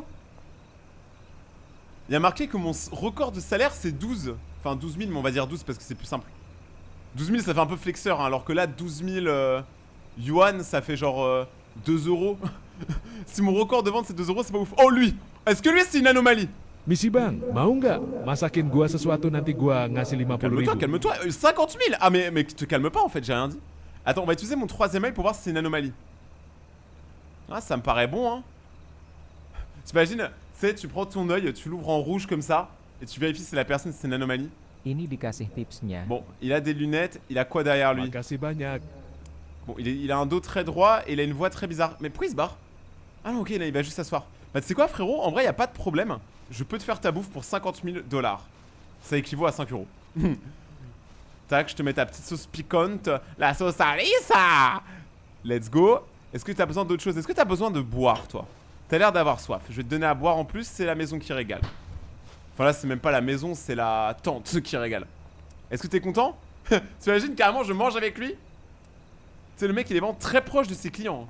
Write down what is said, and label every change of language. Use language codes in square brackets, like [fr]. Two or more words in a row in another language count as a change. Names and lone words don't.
[fr] Il y a marqué que mon record de salaire c'est 12. Enfin 12 000 mais on va dire 12 parce que c'est plus simple. 12 000 ça fait un peu flexeur hein, alors que là 12 000 yuan ça fait genre 2 euros. Si mon record de vente c'est 2 euros c'est pas ouf. Oh lui. Est-ce que lui c'est une anomalie? [id] Misi bang, mau nggak masakin gua sesuatu nanti gua ngasih 50 ribu. [fr] Calme-toi, 50 000. Ah mais te calme pas en fait, j'ai rien dit. Attends, on va utiliser mon troisième œil pour voir si c'est une anomalie. Ah ça me paraît bon hein. T'imagines, tu sais, tu prends ton œil, tu l'ouvres en rouge comme ça, et tu vérifies si la personne c'est une anomalie. [id] Ini dikasih tipsnya. [fr] Bon, il a des lunettes, il a quoi derrière lui? [id] Makasih banyak. [fr] Bon, il a un dos très droit et il a une voix très bizarre. Mais pourquoi il se barre? Ah non, ok, là, il va juste s'asseoir. Bah, tu sais quoi, frérot? En vrai, y a pas de problème. Je peux te faire ta bouffe pour 50 000 $. Ça équivaut à 5 euros. Tac, je te mets ta petite sauce piquante. La sauce Alisa! [en] Let's go. [fr] Est-ce que t'as besoin d'autre chose? Est-ce que t'as besoin de boire, toi? T'as l'air d'avoir soif. Je vais te donner à boire en plus, c'est la maison qui régale. Enfin là, c'est même pas la maison, c'est la tante qui régale. Est-ce que t'es content? T'imagines carrément, je mange avec lui? Tu sais, le mec, il est vraiment très proche de ses clients.